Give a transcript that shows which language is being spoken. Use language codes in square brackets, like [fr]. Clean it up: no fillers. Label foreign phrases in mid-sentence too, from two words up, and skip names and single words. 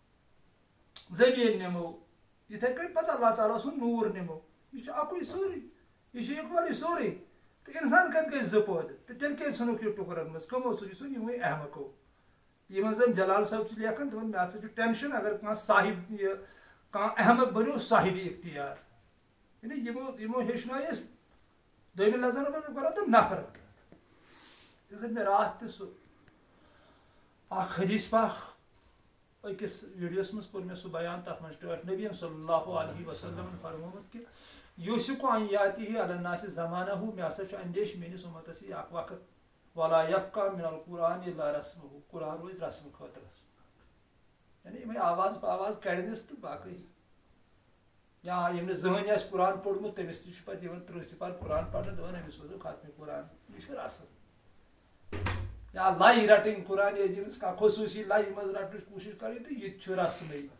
[ks] زٔمیٖن نِمو یتھے کٔنۍ پتہٕ اللہ تعالیٰ سُنٛد نوٗر نِمو یہ اکوے سورُے یہ اِکولی سورُے تہٕ انسان کتہِ گژھِ زٕ پٲدٕ تہٕ تیٚلہِ کیازِ ژھٕنُکھ یہِ ٹُکرن منٛز کٕمو ژھُن یہِ ژھُن یِموٕے احمقو یِمن زن جلال صٲب چھِ لیکھان دپان مےٚ ہسا چھُ ٹینشن اگر کانٛہہ صاحب یہِ کانٛہہ احمق بنیو صاحب اختیار یعنی یِمو ہیٚچھنٲے أسۍ دوٚیمہِ لفظن منٛز کرو تِم نفرت یُس زن مےٚ راتھ تہِ سُہ اکھ حدیث پاک أکِس ویڈیوس منٛز کوٚر مےٚ سُہ بیان تتھ منٛز ٹٲٹھ نبی [ar] صلی اللہ علیہ وسلم [ks] فرمومُت کہ [ar] یوسِکُ ان یاتی علی الناس زمانہ [ks] مےٚ ہسا چھُ اندیش میٲنِس اُمتس یی اکھ وقت [ar] ولا یفقہ من القرآن الا رسمہ [ks] قرآن روزِ رسمہٕ خٲطرٕ یعنی یِمے آواز پاواز کڑنس تہٕ باقٕے یا ییٚمۍ نہٕ زٕہٕنۍ آسہِ قرآن پوٚرمُت تٔمِس تہِ چھُ پتہٕ یِوان 30 سِپار قرآن پرنہٕ دپان أمِس روزو ختمہِ قرآن یہِ چھُ رسم یا لَے رٹٕنۍ قرآن عظیٖمس کانٛہہ خصوٗصی لَیہِ منٛز رٹنٕچ کوٗشش کرٕنۍ تہٕ یہِ تہِ چھُ رسمٕے